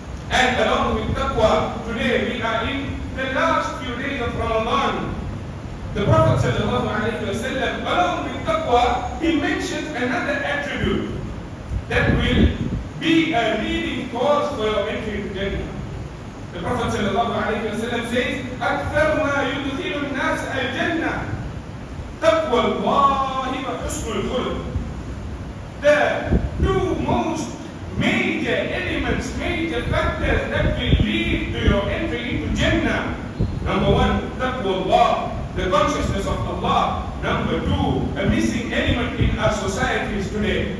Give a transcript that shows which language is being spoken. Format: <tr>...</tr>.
<en>And along with taqwa, today we are in the last few days of Ramadan. The Prophet ﷺ, along with taqwa, he mentions another attribute that will be a leading cause for your entry into Jannah. The Prophet ﷺ says,</en> <ar>أكثر ما يدخل الناس الجنة تقوى الله وحسن الخلق.</ar> <en>The two most major elements, major factors that will lead to your entry into Jannah. Number one, taqwa Allah, the consciousness of Allah. Number two, a missing element in our societies today.</en>